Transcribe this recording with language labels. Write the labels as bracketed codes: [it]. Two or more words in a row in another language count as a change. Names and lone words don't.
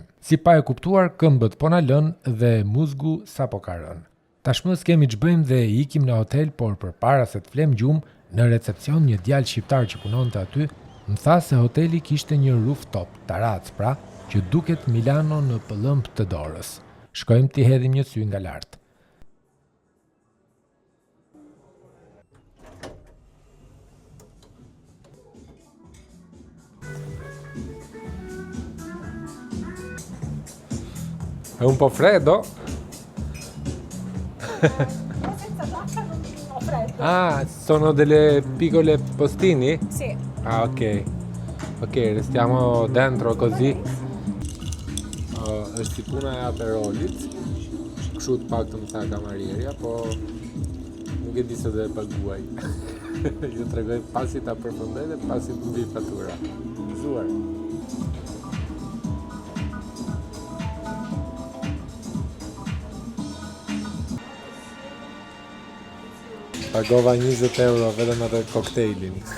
[sq] Si pa e kuptuar, këmbët po na lën dhe muzgu sapo ka rënë. Tashmë s'kemi ç'bëjmë dhe ikim në hotel, por përpara se të flem gjumë, në recepcion një djalë shqiptar që punonte aty më tha se hoteli kishte një rooftop, tarac pra, që duket Milano në pëllëmb të dorës. Shkojmë t'i hedhim një sy nga lart. [it] È un po' freddo? Senza giacca non ho freddo. Ah, sono delle piccole postini? Sì. Ah, ok. Ok, restiamo dentro così. [sq] Është si puna e aperolit. Kështu të paktën tha kamarierja, po nuk e di se do e paguaj. Ju tregoj pasi ta përfundoj dhe pasi të mbi fatura. Gëzuar. Pagova 20 euro vetëm atë koktejlin.